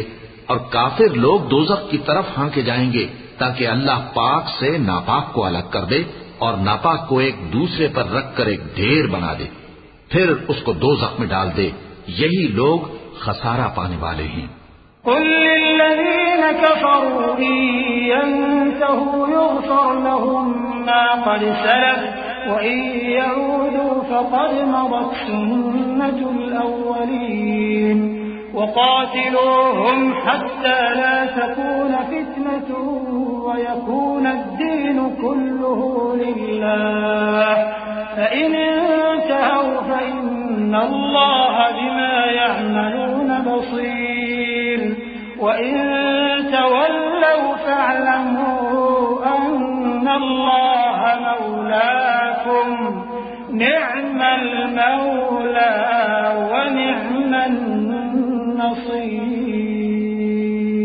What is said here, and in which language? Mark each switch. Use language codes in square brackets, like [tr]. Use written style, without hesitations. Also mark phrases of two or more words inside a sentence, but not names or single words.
[hi] और काफिर लोग दोज़ख की तरफ हांके जाएंगे ताकि अल्लाह पाक से नापाक को अलग कर दे और नापाक को एक दूसरे पर रखकर एक ढेर बना दे, फिर उसको दोज़ख में डाल दे। यही लोग खसारा पाने वाले हैं। [ar] قل للذين كفروا إن ينتهوا يغفر لهم ما قد سلف وإن يعودوا فقد مضت سنة الأولين وقاتلوهم حتى لا تكون فتنة ويكون الدين كله لله فإن انتهوا فإن الله بما يعملون بصير وإن تولوا فاعلموا أن الله مولاكم نعم المولى ونعم النصير.